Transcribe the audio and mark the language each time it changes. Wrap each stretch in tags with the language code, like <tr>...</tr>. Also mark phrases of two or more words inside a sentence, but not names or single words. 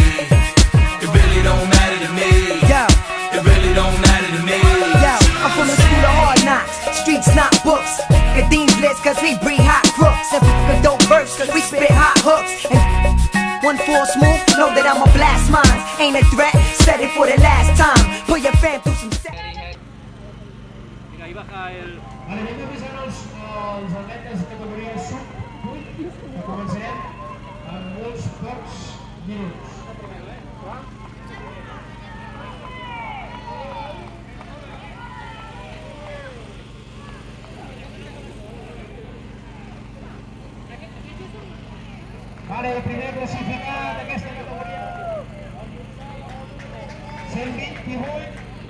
<en>It really don't matter to me. It really don't matter to me. Yo, I'm from the school of hard knocks. Streets not books. Kadeem's blitz cause we breed hot crooks. And f***ing dope verse cause we spit hot hooks. And one false move, know that I'ma blast mines. Ain't a threat, said it for the last time. Put your fam through some sex.</en> <ca>Vale, vinga, avisant els atletes de categoria sub-8 que començarem en uns pocs minuts. Vale, el primer classificat d'aquesta categoria 128.</ca>